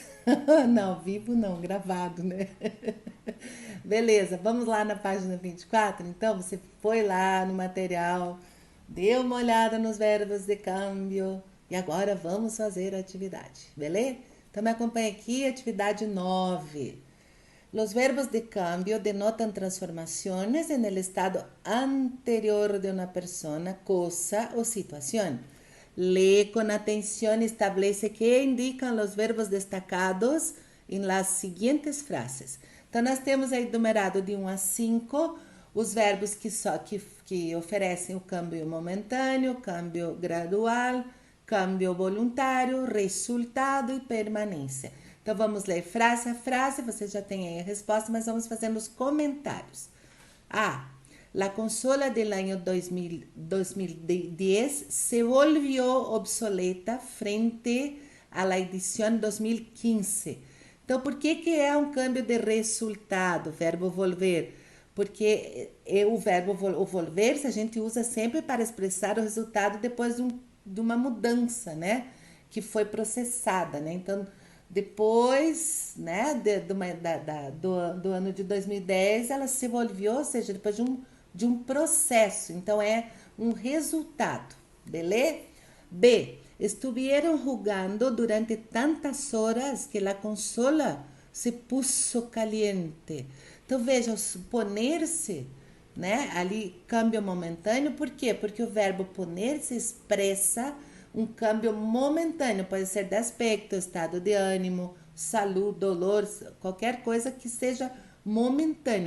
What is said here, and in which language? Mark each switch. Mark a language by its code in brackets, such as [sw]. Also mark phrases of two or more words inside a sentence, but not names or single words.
[pt] Não, ao vivo não, gravado, né? Beleza, vamos lá na página 24? Então, você foi lá no material, deu uma olhada nos verbos de câmbio e agora vamos fazer a atividade, beleza? Então, me acompanha aqui, atividade 9. [es] Los verbos de cambio denotan transformaciones en el estado anterior de una persona, cosa o situación. Lee con atención y establece qué indican los verbos destacados en las siguientes frases. [pt] Então, nós temos aí numerado de 1 a 5 os verbos que oferecem o câmbio momentâneo, câmbio gradual, câmbio voluntário, resultado e permanência. Então, vamos ler frase a frase, você já tem aí a resposta, mas vamos fazendo os comentários. A. [es] La consola del año 2010 se volvió obsoleta frente a la edición 2015. [pt] Então, por que é um câmbio de resultado, verbo volver? Porque o verbo volver-se a gente usa sempre para expressar o resultado depois de uma mudança, né? que foi processada, né? Então, depois, né, do ano de 2010, ela [es] se volvió, [pt] ou seja, depois de um processo. Então, é um resultado, beleza? B. [es] Estuvieron jugando durante tantas horas que a consola se puso caliente. [pt] Então, veja, poner-se, né? Ali, câmbio momentâneo. Por quê? Porque o verbo poner-se expressa um câmbio momentâneo. Pode ser de aspecto, estado de ânimo, saúde, dolor, qualquer coisa que seja momentâneo.